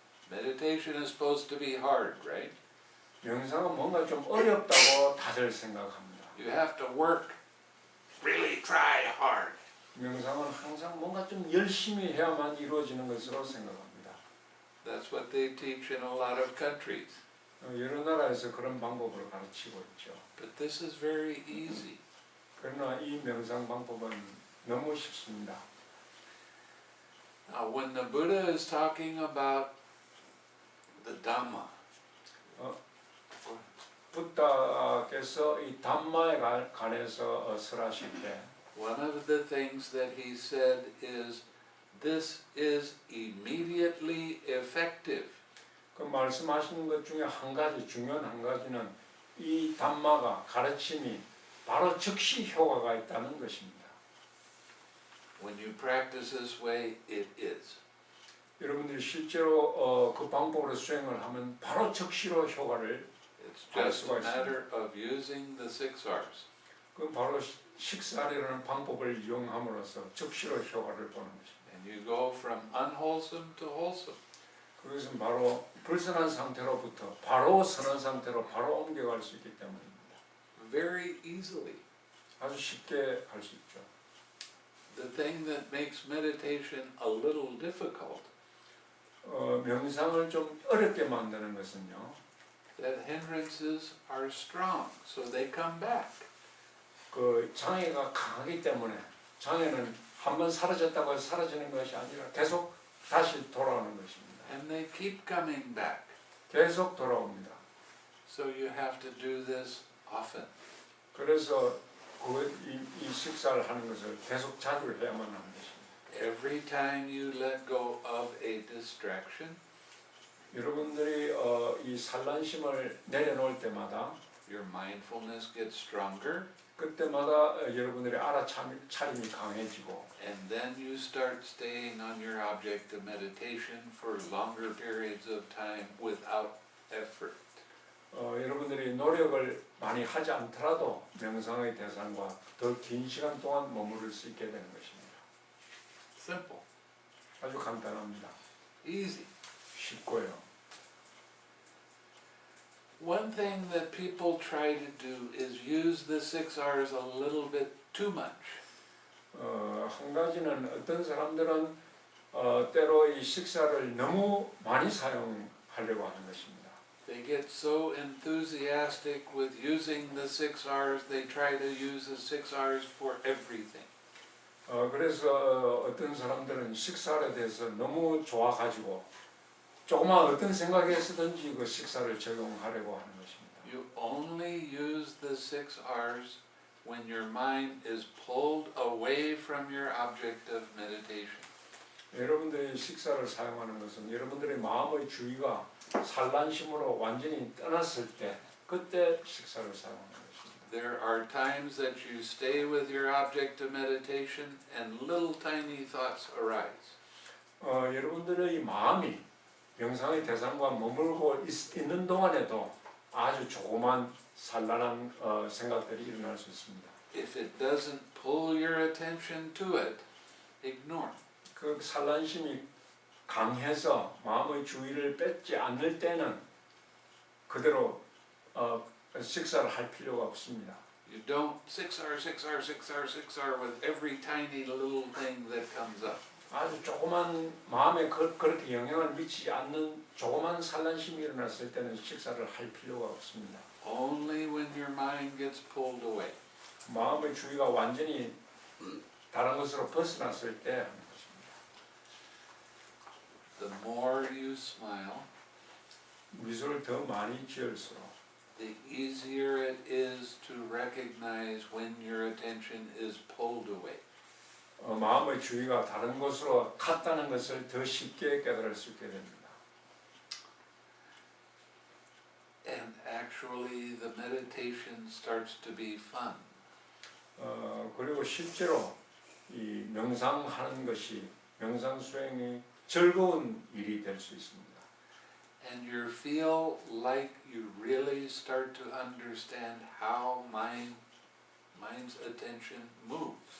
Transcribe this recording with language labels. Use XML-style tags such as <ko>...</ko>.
<en>Meditation is supposed to be hard, right?</en> <ko>명상은 뭔가 좀 어렵다고 다들 생각합니다.</ko> <en>You have to work, really try hard.</en> <ko>명상은 항상 뭔가 좀 열심히 해야만 이루어지는 것으로 생각합니다.</ko> <en>That's what they teach in a lot of countries.</en> <ko>여러 나라에서 그런 방법을 가르치고 있죠.</ko> <en>But this is very easy.</en> <ko>그러나 이 명상 방법은 너무 쉽습니다.</ko> <en>Now, when the Buddha is talking about the Dhamma,</en> <ko>부다께서 이 담마에 관해서 설하실 때</ko> <en>one of the things that he said is, this is immediately effective.</en> <ko>그 말씀하시는 것 중에 한 가지, 중요한 한 가지는 이 담마가 가르침이 바로 즉시 효과가 있다는 것입니다.</ko> <en>When you practice this way, it is.</en> <ko>여러분들이 실제로 그 방법으로 수행을 하면 바로 즉시로 효과를</ko> <en>It's just a matter of using the 6Rs.</en> <ko>그 바로 식사라는 방법을 이용함으로써 즉시로 효과를 보는 것입니다.</ko> <en>And you go from unwholesome to wholesome.</en> <ko>그것은 바로 불선한 상태로부터 바로 선한 상태로 바로 옮겨갈 수 있기 때문입니다.</ko> <en>Very easily.</en> <ko>아주 쉽게 할 수 있죠.</ko> <en>The thing that makes meditation a little difficult,</en> <ko>명상을 좀 어렵게 만드는 것은요.</ko> <en>that hindrances are strong, so they come back.</en> <ko>그 장애가 강하기 때문에 장애는 한번 사라졌다고 해서 사라지는 것이 아니라 계속 다시 돌아오는 것입니다.</ko> <en>and they keep coming back.</en> <ko>계속 돌아옵니다.</ko> <en>So you have to do this often.</en> <ko>그래서 이 식사를 하는 것을 계속 자주 해야만 하는 것입니다.</ko> <en>Every time you let go of a distraction,</en> <ko>여러분들이 이 산란심을 내려놓을 때마다</ko> <en>your mindfulness gets stronger,</en> <ko>그때마다 여러분들의 알아차림이 강해지고</ko> <en>and then you start staying on your object of meditation for longer periods of time without effort.</en> <ko>여러분들이 노력을 많이 하지 않더라도 명상의 대상과 더 긴 시간 동안 머무를 수 있게 되는 것입니다.</ko> <en>Simple,</en> <ko>아주 간단합니다.</ko> <en>easy.</en> <ko>쉽고요.</ko> <en>One thing that people try to do is use the 6 R's a little bit too much.</en> <ko>한 가지는 어떤 사람들은 때로 이 식사를 너무 많이 사용하려고 하는 것입니다.</ko> <en>They get so enthusiastic with using the 6 R's, they try to use the 6 R's for everything.</en> <ko>그래서 어떤 사람들은 식사에 대해서 너무 좋아가지고 조그만 어떤 생각에 쓰든지 그 식사를 적용하려고 하는 것입니다.</ko> <en>You only use the 6 R's when your mind is pulled away from your object of meditation.</en> <ko>여러분들이 식사를 사용하는 것은 여러분들의 마음의 주의가 산란심으로 완전히 떠났을 때 그때 식사를 사용하는 것입니다.</ko> <en>There are times that you stay with your object of meditation and little tiny thoughts arise.</en> <ko>여러분들의 마음이 명상의 대상과 머물고 있는 동안에도 아주 조그만 산란한 생각들이 일어날 수 있습니다.</ko> <en>If it doesn't pull your attention to it, ignore.</en> <ko>그 산란심이 강해서 마음의 주의를 뺏지 않을 때는 그대로 식사를 할 필요가 없습니다.</ko> <en>You don't 6R, 6R, 6R, 6R with every tiny little thing that comes up.</en> <ko>아주 조그만 마음에 그렇게 영향을 미치지 않는 조그만 산란심이 일어났을 때는 식사를 할 필요가 없습니다.</ko> <en>Only when your mind gets pulled away.</en> <ko>마음의 주의가 완전히 다른 것으로 벗어났을 때 하는 것입니다.</ko> <en>The more you smile,</en> <ko>미소를 더 많이 지을수록</ko> <en>the easier it is to recognize when your attention is pulled away.</en> <ko>마음의 주의가 다른 곳으로 갔다는 것을 더 쉽게 깨달을 수 있게 됩니다.</ko> <en>And actually the meditation starts to be fun.</en> <ko>그리고 실제로 이 명상하는 것이 명상 수행이 즐거운 일이 될 수 있습니다.</ko> <en>And you feel like you really start to understand how mind's attention moves.</en>